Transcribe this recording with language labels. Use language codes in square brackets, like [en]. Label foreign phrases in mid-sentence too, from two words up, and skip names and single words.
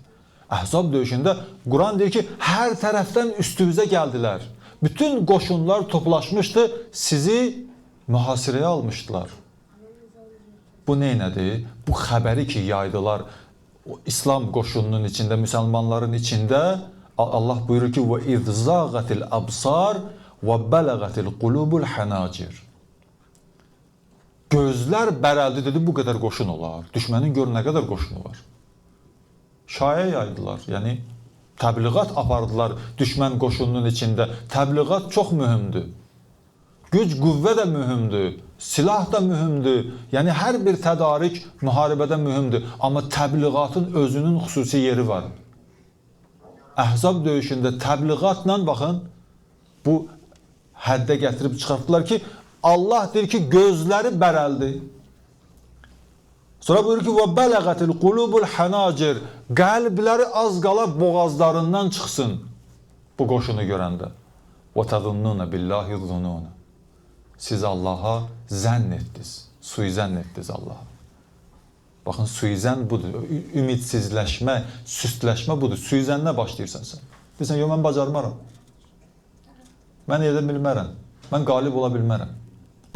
[az] Əhzab döyüşündə Quran deyir ki, hər tərəfdən üstünüzə gəldilər. Bütün qoşunlar toplaşmışdı, sizi mühasirəyə almışdılar. Bu neynədir? Bu xəbəri ki, yaydılar İslam qoşununun içində, müsəlmanların içində. Allah buyurur ki, [ar] وَإِذْ زَاغَتِ الْأَبْصَارِ وَبَلَغَتِ الْقُلُوبُ الْحَنَاجِرِ. [az] Gözlər bərəldi, dedi, bu qədər qoşun olar. Düşmənin gör nə qədər qoşunu var. Şaya yaydılar, yəni təbliğat apardılar düşmən qoşununun içində. Təbliğat çox mühümdür. Güc, qüvvə də mühümdür. Silah da mühümdür. Yəni hər bir tədarik müharibədə mühümdür. Amma təbliğatın özünün xüsusi yeri var. Əhzab döyüşündə təbliğatla, baxın, bu həddə gətirib çıxartdılar ki, Allah deyir ki, gözləri bərəldi. Sonra buyurur ki, [ar] وَبَلَغَتِ الْقُلُوبُ الْحَنَاجِرِ. [az] Qəlbləri az qala boğazlarından çıxsın bu qoşunu görəndə. [ar] وَتَظُنُّونَ بِاللّٰهِ الظُّنُونَ. [az] Siz Allaha zənn etdiniz, suizənn etdiniz Allaha. Baxın, suizən budur, ümidsizləşmə, süstləşmə budur. Suizənnə başlayırsan sən. Deyirsən, yox, mən bacarmaram. Mən edə bilmərəm, mən qalib ola bilmərəm.